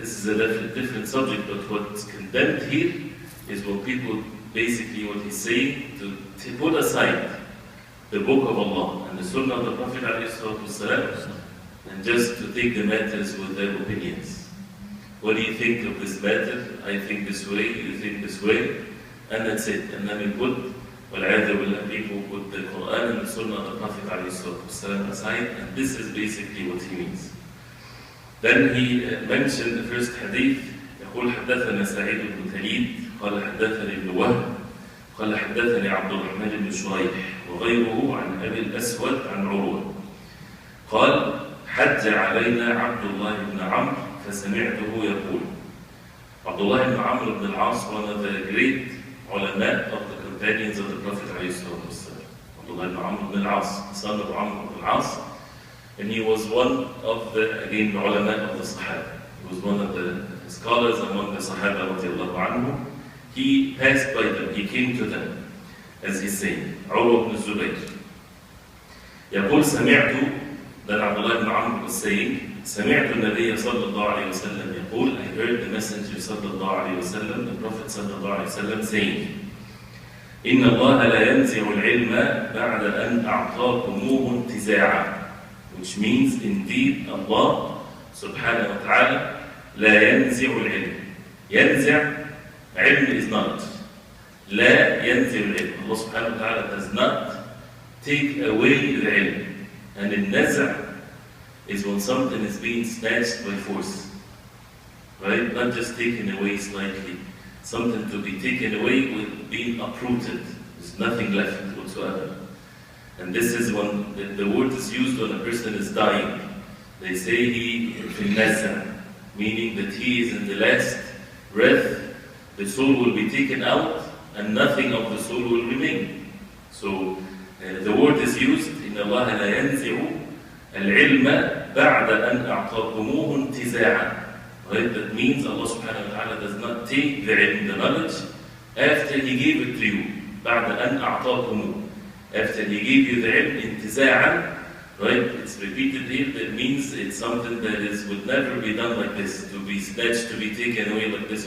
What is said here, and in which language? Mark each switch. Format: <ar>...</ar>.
<en>This is a different subject, but what's condemned here is what people, basically what he's saying, to put aside the book of Allah and the Sunnah of the Prophet ﷺ, and just to take the matters with their opinions. What do you think of this matter? I think this way, you think this way, and that's it. And then we put, people put the Quran and the Sunnah of the Prophet ﷺ aside, and this is basically what he means. Then he mentioned the first hadith,</en> <ar>يقول حدثنا سعيد بن تليد قال حدثني ابن وهب قال حدثني عبد الرحمن بن شريح وغيره عن أبي الأسود عن عروة قال حج علينا عبد الله بن عمرو فسمعته يقول.</ar> <en>Abdullah ibn Amr ibn al-As, one of the great ulama of the companions of the Prophet ﷺ. Abdullah ibn Amr ibn al-As, son of Amr ibn al-As, and he was one of the, again, the ulama of the Sahaba. He was one of the scholars among the Sahaba radiallahu anhu. He passed by them, he came to them, as he's saying, Urwa ibn Zubayr.</en> <ar>يقول سمعت,</ar> <en>then Abdullah ibn Amr was saying,</en> <ar>سمعت النبي صلى الله عليه وسلم يقول,</ar> <en>I heard the Messenger</en> <ar>صلى الله عليه وسلم,</ar> <en>the Prophet</en> <ar>صلى الله عليه وسلم saying, إن الله لا ينزع العلم بعد أن أعطاكموه انتزاعا,</ar> <en>which means indeed Allah subhanahu wa ta'ala</en> <ar>لا ينزع العلم. ينزع, علم</ar> <en>is knowledge.</en> <ar>لا ينزع العلم.</ar> <en>Allah subhanahu wa ta'ala does not take away the ilm. And in naz'a is when something is being snatched by force. Right? Not just taken away slightly. Something to be taken away with being uprooted. There's nothing left whatsoever. And this is when the word is used when a person is dying. They say he fil naz'a, meaning that he is in the last breath, the soul will be taken out and nothing of the soul will remain. So the word is used,</en> <ar>إن الله لا ينزع العلم بعد أن أعطاكموه انتزاعا.</ar> <en>Right? That means Allah subhanahu wa ta'ala does not take the ilm, the knowledge, after He gave it to you.</en> <ar>بعد أن أعطاكموه.</ar> <en>After He gave you the ilm,</en> <ar>انتزاعا,</ar> <en>right? It's repeated here. That means it's something that would never be done like this, to be snatched, to be taken away like this.</en>